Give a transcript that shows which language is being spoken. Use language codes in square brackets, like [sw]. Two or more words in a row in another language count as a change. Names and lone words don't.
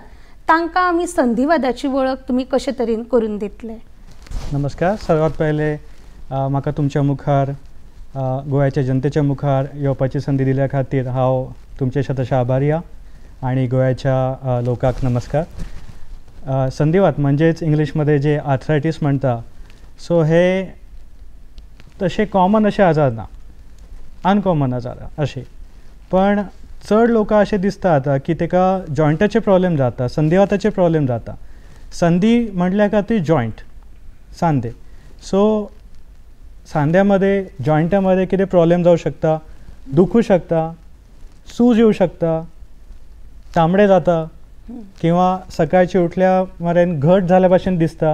[kok] तांकां आमी संधिवादाची वळख तुमी कशे तरेन करून दितले? नमस्कार. सर्वात पहिले म्हाका तुमच्या मुखार गोंयच्या जनतेच्या मुखार येवपाची संधी दिल्या खातीर हांव तुमचे शतशः आभारी आहा. आणि गोंयच्या लोकांक नमस्कार. संधिवात म्हणजेच इंग्लिशमध्ये जे आर्थरायटीस म्हणटा, सो हे तसे कॉमन असे आजार ना, अनकॉमन आजार असे. पण चड लोकां अशें दिसतात की ताका जॉयंटाचे प्रॉब्लेम जाता, संधिवाताचे प्रॉब्लेम जाता. संधी म्हटल्या खातीर जॉयंट, सांधे. सो सांध्यामध्ये, जॉयंटामध्ये कितें प्रॉब्लेम जावं शकता, दुखू शकता, सूज येऊ शकता, तांबडे जाता, किंवा सकाळची उठल्या मेरेन घट झाल्या भाशेन दिसता.